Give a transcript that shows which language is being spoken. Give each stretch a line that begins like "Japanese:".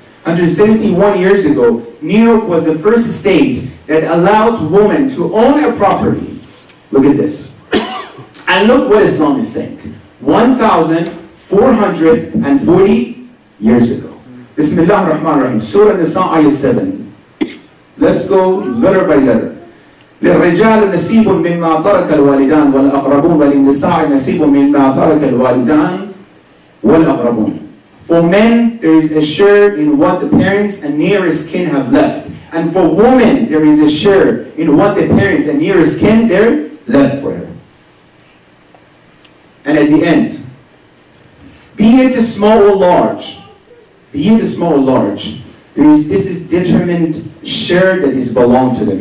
English: 171 years ago, New York was the first state that allowed women to own a property. Look at this. And look what Islam is saying. 1,440 years ago.
Arabic: Bismillah ar-Rahman ar-Rahim.
English: Surah Nisa, ayah 7. Let's go letter by letter.
Arabic: للرجال نصيب مما ترك الوالدان والأقربون وللنساء نصيب مما ترك الوالدان والأقربون.
English: For men, there is a share in what the parents and nearest kin have left. And for women, there is a share in what the parents and nearest kin there left for her. And at the end, be it small or large, this is determined share that is belong to them.